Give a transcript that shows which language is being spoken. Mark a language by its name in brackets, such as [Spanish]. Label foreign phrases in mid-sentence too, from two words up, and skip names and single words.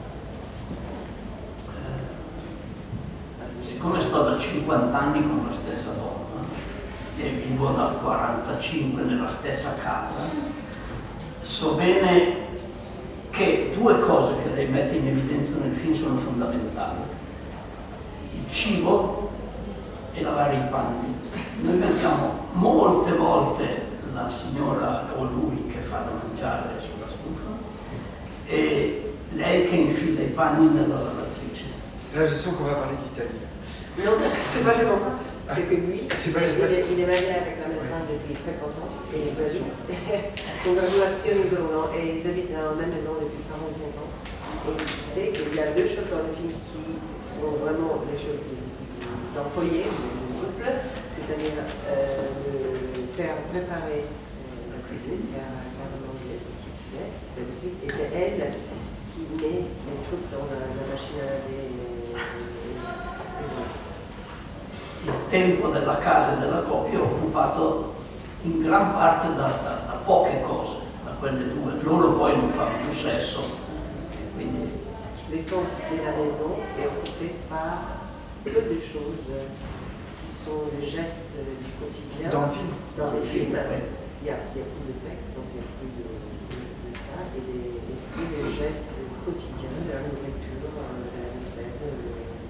[Italian] Siccome sto da 50 anni con la stessa donna e vivo da 45 nella stessa casa, so bene che due cose che lei mette in evidenza nel film sono fondamentali: il cibo e lavare i panni. Noi vediamo molte volte la signora o lui che fa da mangiare sulla stufa e lei che infila i panni nella lavatrice. [French] Là, je sens qu'on va parler d'Italie. Non, c'est pas vraiment ça. C'est que lui, il est marié avec la maîtresse depuis 50 ans et ils habitent. Congratulazioni Bruno, et ils habitent dans la même maison depuis 45 ans. Et il sait qu'il y a deux choses dans le film qui sont vraiment des choses d'un foyer, du couple, c'est-à-dire de faire préparer la cuisine, faire manger, c'est ce qu'il fait d'habitude, et c'est elle qui met les trucs dans la machine à laver. [Italian] Il tempo della casa e della coppia è occupato in gran parte da poche cose, da quelle due. Loro poi non fanno più sesso, quindi... [French] Le temps de la maison est occupé par peu de choses qui sont les gestes du quotidien. Dans le film? Dans les films, oui. il y a plus de sexe, donc il y a plus de ça, et c'est les gestes quotidiens de la nourriture, de la vaisselle.